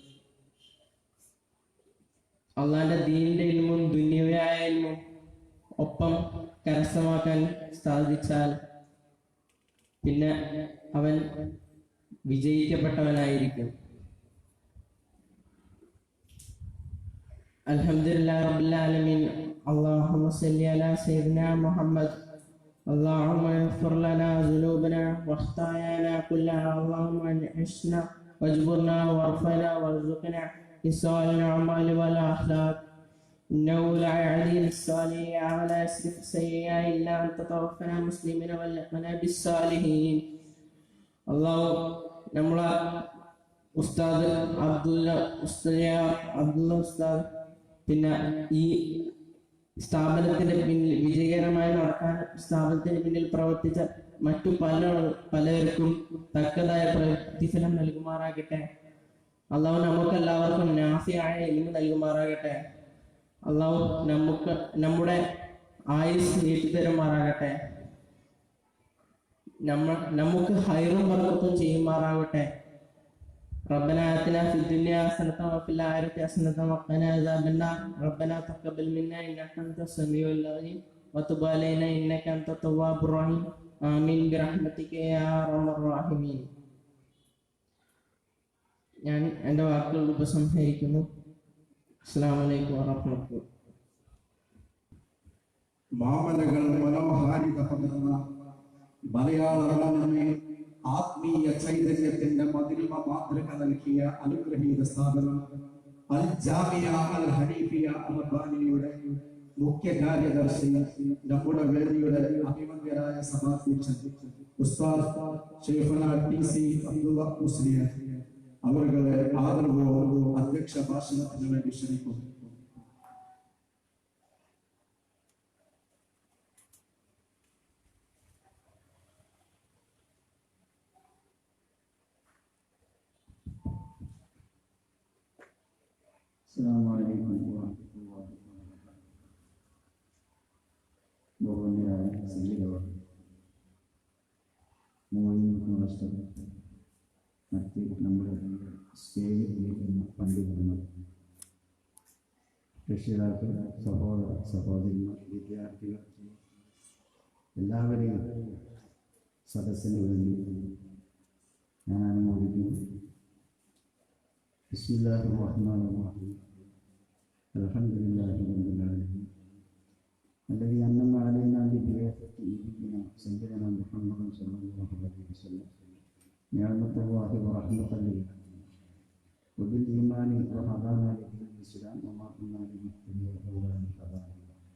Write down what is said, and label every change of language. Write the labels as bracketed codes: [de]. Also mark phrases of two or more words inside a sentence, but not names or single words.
[ml] അള്ളാഹിന്റെ ദീനിന്റെ ഇൽമും ദുനിയവിയായ ഇൽമും ഒപ്പം കരസ്ഥമാക്കാൻ സാധിച്ചാൽ പിന്നെ അവൻ വിജയിക്കപ്പെട്ടവനായിരിക്കും. [ar] الحمد لله رب العالمين. اللهم صل على سيدنا محمد. اللهم اغفر لنا ذنوبنا واخطايانا كلها. اللهم انعشنا واجبرنا وارفعنا وارزقنا بصالح الاعمال والاخلاق. انه لا يعدي الصالحين ولا يصرف السيئات الا انت توفنا مسلمين والحقنا بالصالحين. [ml] അള്ളാഹു നമ്മളെ ഉസ്താദ് അബ്ദുള്ള ഉസ്താദ് പിന്നെ ഈ സ്ഥാപനത്തിന്റെ പിന്നിൽ വിജയകരമായി നടക്കാൻ സ്ഥാപനത്തിന് പിന്നിൽ പ്രവർത്തിച്ച മറ്റു പലർക്കും തക്കതായ പ്രതിഫലം നൽകുമാറാകട്ടെ. അള്ളാഹു നമുക്കെല്ലാവർക്കും നാഫിയായ ഇൽമു നൽകുമാറാകട്ടെ. അള്ളാഹു നമ്മുടെ ആയുസ് നീട്ടിത്തരുമാറാകട്ടെ. നമുക്ക് ഹൈറും ബർക്കത്തും ചെയ്യുമാറാകട്ടെ. [ar] ربنا آتنا في الدنيا حسنة وفي الآخرة حسنة وقنا عذاب النار. ربنا تقبل منا إنك أنت السميع العليم وتب علينا إنك أنت التواب الرحيم. آمين برحمتك يا أرحم الراحمين. [ml] ഞാൻ എൻ്റെ വാക്കുകൾ ഉപസംഹരിക്കുന്നു. [ar] السلام عليكم ورحمة الله. [ml] മാമലകൾ മനോഹാരിത പകർന്ന മലയാള മനമേ ആത്മീയ ചൈതന്യത്തിന്റെ മതിരിമ മാതൃക നൽകിയ അനുഗ്രഹീത സ്ഥാപനം അൽ ജാമിയ അൽ ഹനീഫിയ റബ്ബാനിയുടെ മുഖ്യ കാര്യദർശി നമ്മുടെ വേദിയുടെ അഭിമന്യരായ സഭാധ്യക്ഷൻ ഉസ്താദ് ഷെയ്ഖുന ടി.സി. അബ്ദുള്ള മുസ്ലിയാർ അവരുടെ ആദരവോടും അധ്യക്ഷ ഭാഷണത്തിന് വേണ്ടി ക്ഷണിക്കുന്നു. [ar] السلام عليكم ورحمة الله وبركاته. [ml] ബഹുമാന്യരായ സയ്യിദുകൾ, മോഹിനിഷ്ടം മറ്റ് നമ്മുടെ സ്റ്റേജിൽ ഇരിക്കുന്ന പണ്ഡിതന്മാർ, രക്ഷിതാക്കൾ, സഹോദര സഹോദരിമാർ, വിദ്യാർത്ഥികൾ, എല്ലാവരെയും സദസ്സിന് വേണ്ടി ഞാൻ അനുമോദിക്കുന്നു. [ar] بسم الله الرحمن الرحيم. الحمد لله رب العالمين الذي أنعم علينا ببعثة نبينا سيدنا محمد صلى الله عليه وسلم نعمة الله ورحمة للعالمين وبالإيمان وهدانا لدين الإسلام وما كنا لنهتدي لولا أن هدانا الله.